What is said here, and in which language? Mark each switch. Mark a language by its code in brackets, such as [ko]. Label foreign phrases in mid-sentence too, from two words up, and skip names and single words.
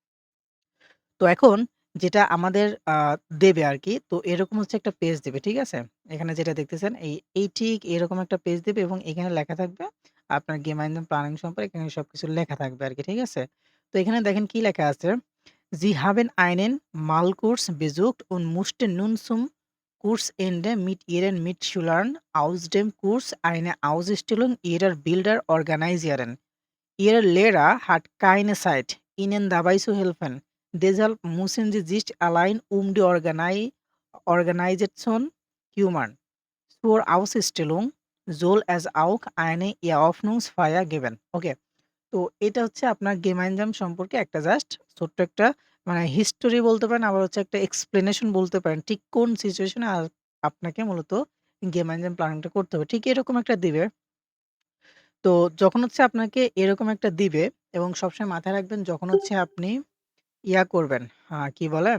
[bn] তো এখন যেটা আমাদের দেবে আরকি, তো এরকম একটা পেজ দেবে, ঠিক আছে? এখানে যেটা দেখতেছেন এই ঠিক এরকম একটা পেজ দেবে এবং এখানে লেখা থাকবে আপনার [de] Gemeinsam Planung [bn] সম্পর্কে এখানে সবকিছু লেখা থাকবে আরকি, ঠিক আছে? তো এখানে দেখেন কি লেখা আছে? [de] Sie haben einen Malkurs besucht und mussten nun zum Kursende mit ihren Mitschülern aus dem Kurs eine Ausstellung ihrer Bilder organisieren. Ihr Lehrer hat keine Zeit, ihnen dabei zu helfen. Deshalb müssen sie sich allein um die Organisation kümmern. Zur Ausstellung soll es auch eine Eröffnungsfeier geben. [bn] Okay. তো এটা আপনার Gemeinsam সম্পর্কে একটা জাস্ট ছোট্ট একটা হিস্টোরি বলতে পারেন, আবার একটা এক্সপ্লেনেশন বলতে পারেন। ঠিক কোন সিচুয়েশন এ আপনাকে মূলত Gemeinsam প্ল্যানিং টা করতে হবে। ঠিক এরকম একটা দিবে। তো যখন আপনাকে এরকম একটা দিবে এবং সবসময় মাথায় রাখবেন যখন আপনি ইয়া করবেন, কি বলে?